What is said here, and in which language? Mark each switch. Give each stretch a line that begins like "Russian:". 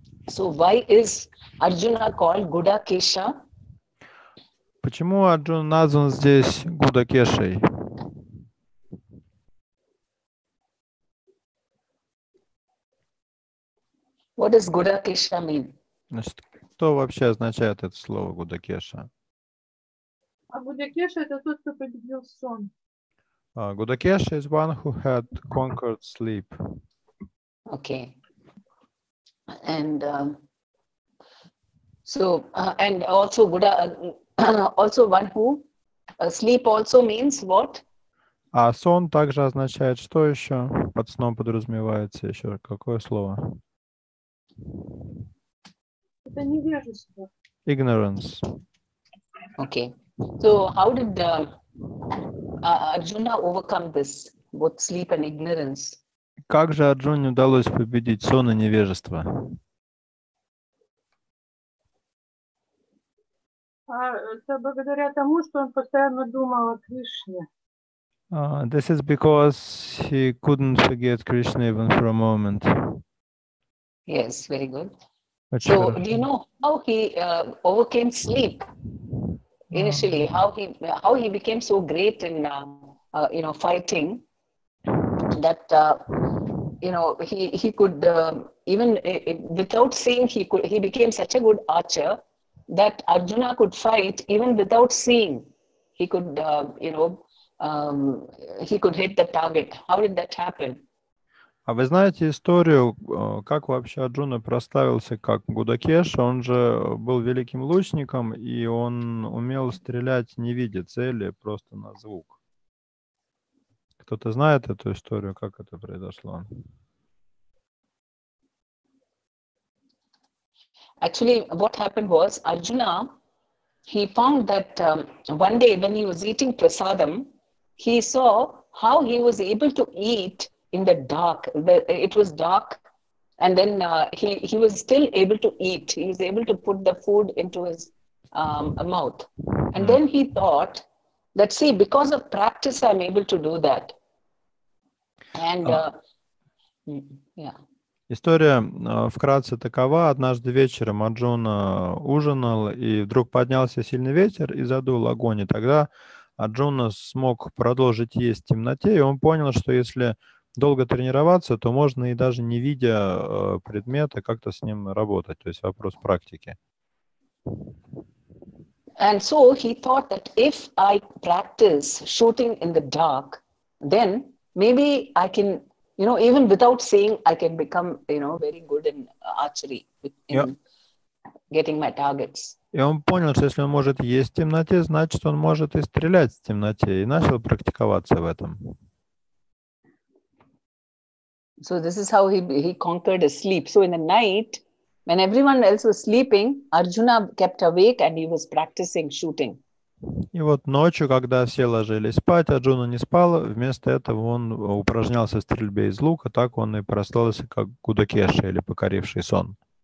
English: So why is Arjuna called Gudakesha?
Russian: Почему Арджуна назван здесь Гудакешей?
English: What does Gudakesha mean?
Russian: Значит, что вообще означает это слово Гудакеша? А Гудакеша — это тот, кто победил сон.
English: Gudakesha is one who had conquered sleep. Okay. And and also also one who sleep also means what?
Russian: А сон также означает что еще? Под сном подразумевается еще какое слово? Это невежество.
English: Ignorance. Okay. So how did Arjuna overcome this, both sleep and ignorance?
Russian: Как же Арджуне удалось победить сон и невежество? Это благодаря тому, что он постоянно думал о Кришне.
English: This is because he couldn't forget Krishna even for a moment. Yes, very good.
Russian: Очень
English: So,
Russian: хорошо.
English: do you know how he overcame sleep initially? How he became so great in fighting that he could even without seeing he became such a good archer that Arjuna could fight even without seeing. He could he could hit the target. How did that happen?
Russian: А вы знаете историю, как вообще Арджуна прославился как Гудакеша? Он же был великим лучником, и он умел стрелять, не видя цели, просто на звук. Кто-то знает эту историю, как это произошло?
English: Actually, what happened was Arjuna, he found that one day when he was eating prasadam, he saw how he was able to eat in the dark. It was dark, and then he was still able to eat. He was able to put the food into his mouth. And then he thought that, see, because of practice, I'm able to do that. And yeah.
Russian: История вкратце такова. Однажды вечером Арджуна ужинал, и вдруг поднялся сильный ветер и задул огонь. И тогда Арджуна смог продолжить есть в темноте, и он понял, что если долго тренироваться, то можно и даже не видя предмета как-то с ним работать. То есть вопрос практики.
English: And so he thought that if I practice shooting in the dark, then maybe I can, even without saying, I can become, very good in archery, in getting my targets.
Russian: И он понял, что если он может есть в темноте, значит, он может и стрелять в темноте, и начал практиковаться в этом.
English: So this is how he conquered his sleep. So in the night, when everyone else was sleeping, Arjuna kept awake and he was practicing shooting.
Russian: И вот ночью, когда все ложились спать, Арджуна не спал, вместо этого он упражнялся в стрельбе из лука, так он и прославился как Гудакеша, или покоривший сон.